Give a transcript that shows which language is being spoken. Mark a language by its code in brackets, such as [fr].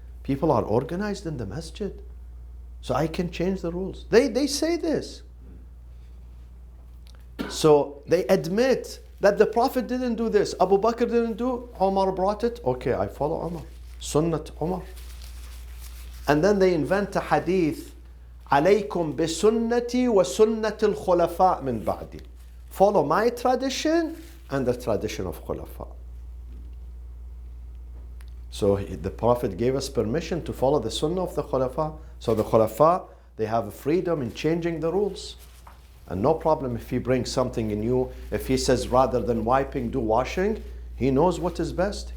[en] People are organized in the masjid. So I can change the rules. They say this. So they admit that the Prophet didn't do this. Abu Bakr didn't do, Umar brought it. Okay, I follow Umar. Sunnat Umar. And then they invent a hadith. [ar] عليكم بسنتي وسنة الخلفاء من بعدي. [en] Follow my tradition and the tradition of Khulafa. So the Prophet gave us permission to follow the Sunnah of the Khulafa. So the Khulafa, they have freedom in changing the rules. And no problem if he brings something new. If he says rather than wiping, do washing, he knows what is best.